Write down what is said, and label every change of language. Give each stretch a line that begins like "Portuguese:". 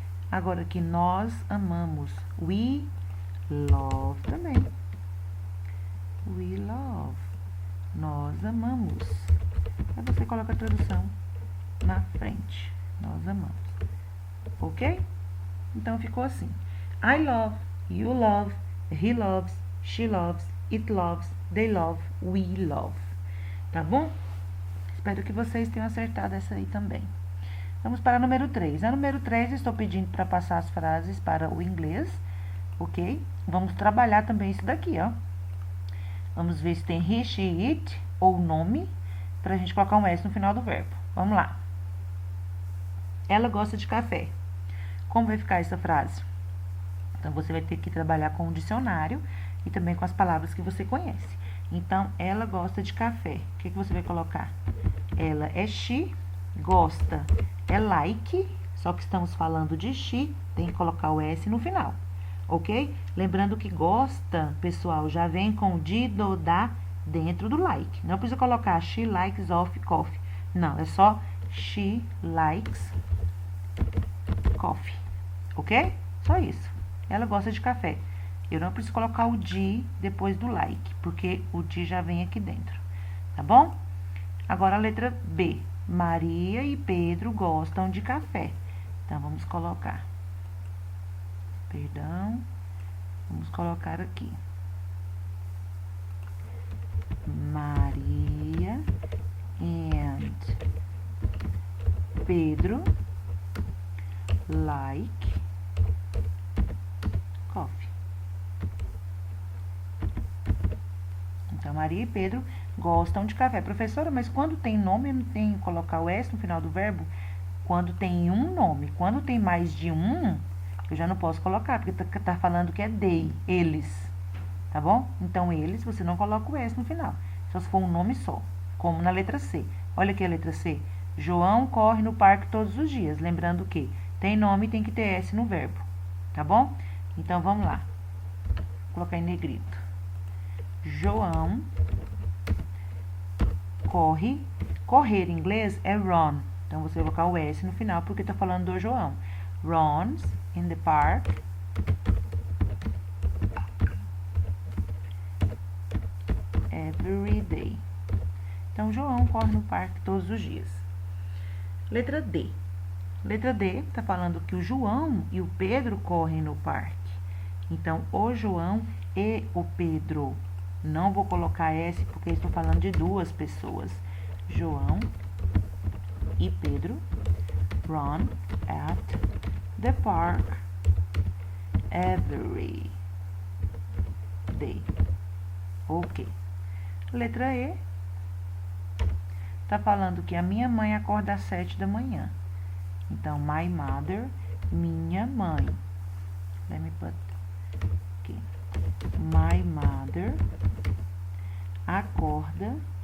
Portuguese: Agora que nós amamos.
English: We love
Portuguese: também.
English: We love.
Portuguese: Nós amamos. Aí você coloca a tradução na frente. Nós amamos. Ok? Então, ficou assim.
English: I love, you love, he loves, she loves, it loves, they love, we love.
Portuguese: Tá bom? Espero que vocês tenham acertado essa aí também. Vamos para a número 3. A número 3, estou pedindo para passar as frases para o inglês, ok? Vamos trabalhar também isso daqui, ó. Vamos ver se tem he, she, it ou nome, para a gente colocar um S no final do verbo. Vamos lá. Ela gosta de café. Como vai ficar essa frase? Então, você vai ter que trabalhar com o dicionário e também com as palavras que você conhece. Então, ela gosta de café. O que você vai colocar? Ela é she, gosta é like, só que estamos falando de she, tem que colocar o S no final, ok? Lembrando que gosta, pessoal, já vem com o de, do, da dentro do like. Não precisa colocar
English: she likes of coffee.
Portuguese: Não, é só
English: she likes coffee,
Portuguese: ok? Só isso. Ela gosta de café. Eu não preciso colocar o de depois do like, porque o de já vem aqui dentro, tá bom? Agora a letra B. Maria e Pedro gostam de café. Então, vamos colocar. Perdão. Vamos colocar aqui.
English: Maria and Pedro like coffee.
Portuguese: Então, Maria e Pedro gostam de café. Professora, mas quando tem nome, não tem que colocar o S no final do verbo? Quando tem um nome. Quando tem mais de um, eu já não posso colocar, porque tá falando que é they, eles. Tá bom? Então, eles, você não coloca o S no final. Só se for um nome só, como na letra C. Olha aqui a letra C. João corre no parque todos os dias. Lembrando que tem nome e tem que ter S no verbo. Tá bom? Então, vamos lá. Vou colocar em negrito. João corre. Correr em inglês é run. Então, você vai colocar o S no final, porque tá falando do João.
English: Runs in the park every day.
Portuguese: Então, João corre no parque todos os dias. Letra D. Letra D tá falando que o João e o Pedro correm no parque. Então, o João e o Pedro. Não vou colocar S porque estou falando de duas pessoas. João e
English: Pedro run at the park every day.
Portuguese: Ok. Letra E. Tá falando que a minha mãe acorda às 7 da manhã. Então,
English: my mother,
Portuguese: minha mãe.
English: Let me put
Portuguese: aqui.
English: My mother
Portuguese: acorda.